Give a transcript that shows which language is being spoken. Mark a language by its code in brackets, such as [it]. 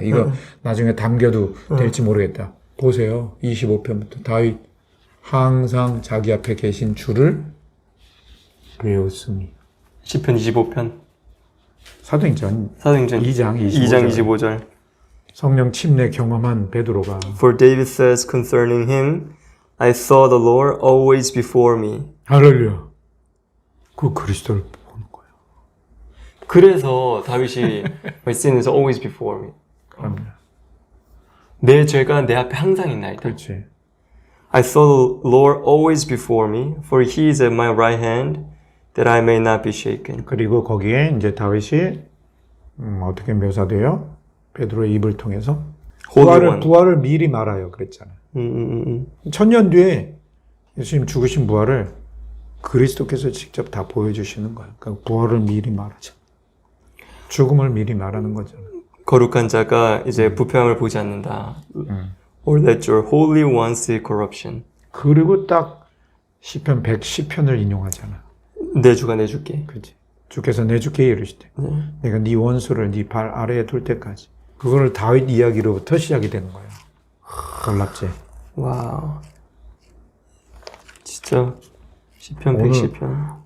[ko] 이거 나중에 담겨도 될지 모르겠다. 보세요. 25편부터 다윗 항상 자기 앞에 계신 주를 배웠으니. 10편 25편. 사도행전 2장 25절. 성령 침례 경험한 베드로가 [en] For David says concerning him, I saw the Lord always before me. [ko] 할렐루야. 그 그리스도를 보는 거예요. [en] 그래서 다윗이 My sin is always before me. [ko] 그럼요. 내 죄가 내 앞에 항상 있나이다. 그렇지. [en] I saw the Lord always before me, for he is at my right hand, that I may not be shaken. [ko] 그리고 거기에 이제 다윗이 어떻게 묘사돼요? 베드로의 입을 통해서 부활을 미리 말아요. 그랬잖아요. 천년 뒤에 예수님 죽으신 부활을 그리스도께서 직접 다 보여주시는 거예요. 그러니까 부활을 미리 말하죠. 죽음을 미리 말하는 거잖아요. 거룩한 자가 이제 부패함을 보지 않는다. [en] Or that your holy one see corruption. [ko] 그리고 딱 시편 110편을 인용하잖아. 내 주가 내줄게. 그렇지. 주께서 내줄게 이르시되 내가 네 원수를 네 발 아래에 둘 때까지. 그거를 다윗 이야기로부터 시작이 되는 거예요. 놀랍지? 와우. 진짜 시편 110편.